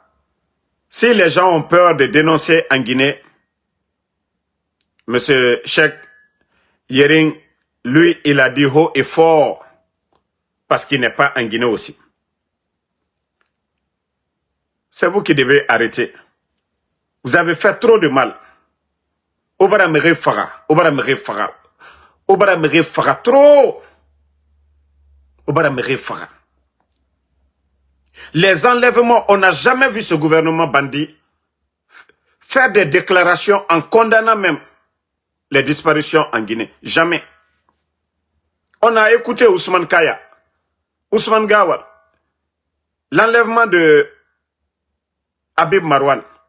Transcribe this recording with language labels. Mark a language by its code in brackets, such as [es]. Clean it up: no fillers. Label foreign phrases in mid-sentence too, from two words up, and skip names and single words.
[fr] Si les gens ont peur de dénoncer en Guinée, M. Sheikh Yering, lui, il a dit haut et fort, parce qu'il n'est pas en Guinée aussi. C'est vous qui devez arrêter. Vous avez fait trop de mal. Obaramere Fara, Obaramere Fara, Obaramere Fara, trop. Obaramere Fara. Les enlèvements, on n'a jamais vu ce gouvernement bandit faire des déclarations en condamnant même les disparitions en Guinée. Jamais. On a écouté Ousmane Kaya, Ousmane Gawal, l'enlèvement de Habib Marwan.